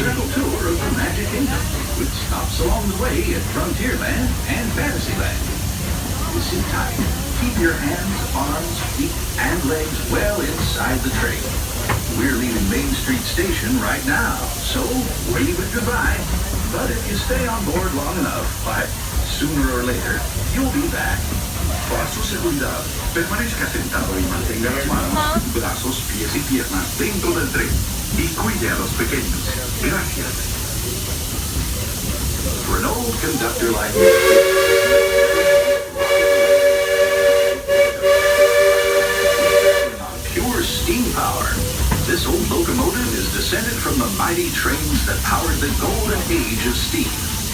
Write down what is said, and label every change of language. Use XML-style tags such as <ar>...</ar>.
<en>Circle tour of the Magic Kingdom, with stops along the way at Frontierland and Fantasyland. Sit tight. Keep your hands, arms, feet, and legs well inside the train. We're leaving Main Street Station right now, so wave it goodbye. But if you stay on board long enough, sooner or later, you'll be back.</en> <es>Para su seguridad, permanezca sentado y mantenga las manos, brazos, pies y piernas dentro del tren. Y cuide a los pequeños. Gracias.</es> <en>For an old conductor like me, on pure steam power, this old locomotive is descended from the mighty trains that powered the golden age of steam.</en>